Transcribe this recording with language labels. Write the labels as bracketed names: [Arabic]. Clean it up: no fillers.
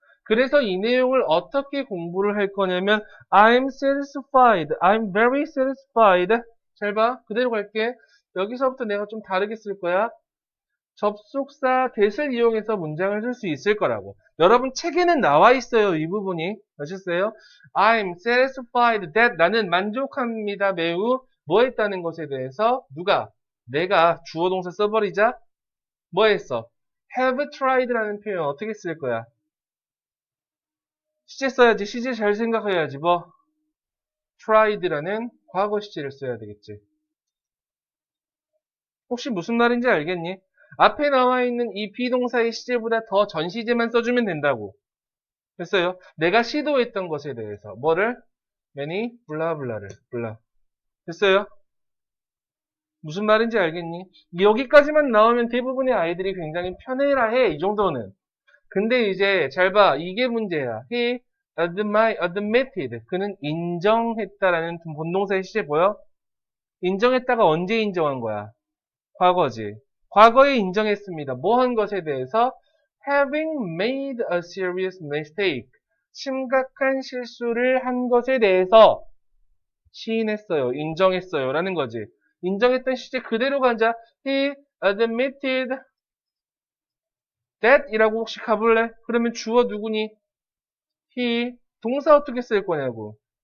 [Korean] 그래서 이 내용을 어떻게 공부를 할 거냐면 [English] I'm satisfied. I'm very satisfied. [Korean] 잘 봐. 그대로 갈게. 여기서부터 내가 좀 다르게 쓸 거야. 접속사 that을 이용해서 문장을 쓸 수 있을 거라고. 여러분 책에는 나와 있어요. 이 부분이. 아셨어요? [English] I'm satisfied that [Korean] 나는 만족합니다. 매우 뭐 했다는 것에 대해서 누가? 내가 주어 동사 써버리자. 뭐 했어? have tried라는 표현 어떻게 쓸 거야? 시제 써야지. 시제 잘 생각해야지. tried라는 과거 시제를 써야 되겠지. 혹시 무슨 말인지 알겠니? 앞에 나와 있는 이 비동사의 시제보다 더 전 시제만 써주면 된다고. 됐어요? 내가 시도했던 것에 대해서 뭐를? many 블라블라를 블라. 됐어요? 무슨 말인지 알겠니? 여기까지만 나오면 대부분의 아이들이 굉장히 편해라 해. 이 정도는. 근데 이제 잘 봐. 이게 문제야. [English] He admitted. [Korean] 그는 인정했다라는 본동사의 시제 보여? 인정했다가 언제 인정한 거야? 과거지. 과거에 인정했습니다. 뭐 한 것에 대해서? [English] Having made a serious mistake. [Korean] 심각한 실수를 한 것에 대해서 시인했어요. 인정했어요. 라는 거지. 인정했던 시제 그대로 가자. [English] He admitted that [Korean] 이라고 혹시 가볼래? 그러면 주어 누구니? he. 동사 어떻게 쓸 거냐고.